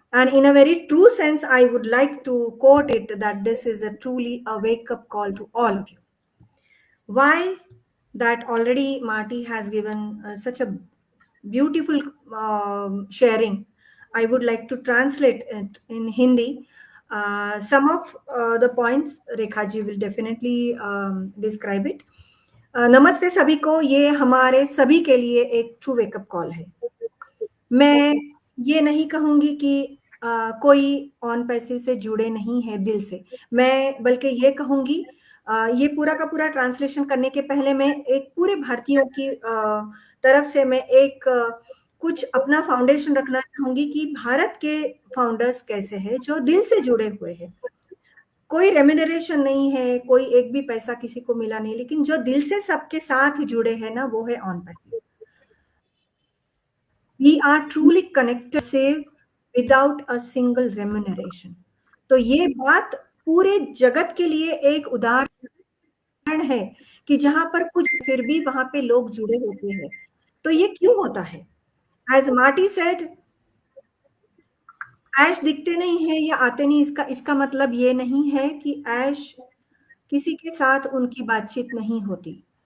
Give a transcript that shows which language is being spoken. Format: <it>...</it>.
<en>And in a very true sense, I would like to quote it that this is a truly a wake-up call to all of you. Why? That already Marty has given such a beautiful sharing. I would like to translate it in Hindi. Some of the points Rekha ji will definitely describe it.</en> <hi>नमस्ते सभी को, ये हमारे सभी के लिए एक</hi> <en>true wake up call</en> <hi>है. मैं ये नहीं कहूंगी कि कोई ऑन पैसिव से जुड़े नहीं है दिल से, मैं बल्कि ये कहूंगी ये पूरा का पूरा ट्रांसलेशन करने के पहले मैं एक पूरे भारतीयों की तरफ से मैं एक कुछ अपना फाउंडेशन रखना चाहूंगी कि भारत के फाउंडर्स कैसे हैं जो दिल से जुड़े हुए हैं. कोई रेम्यूनरेशन नहीं है, कोई एक भी पैसा किसी को मिला नहीं, लेकिन जो दिल से सबके साथ जुड़े हैं ना, वो है on passive.</hi> <en>We are truly connected save without a single remuneration.</en> <hi>तो ये बात पूरे जगत के लिए एक उदाहरण है कि जहां पर कुछ फिर भी वहां पे लोग जुड़े होते हैं. तो ये क्यों होता है?</hi> <en>As Marty said,</en> <hi>ऐश दिखते नहीं है या आते नहीं, इसका मतलब ये नहीं है कि ऐश किसी के साथ उनकी बातचीत नहीं होती.</hi>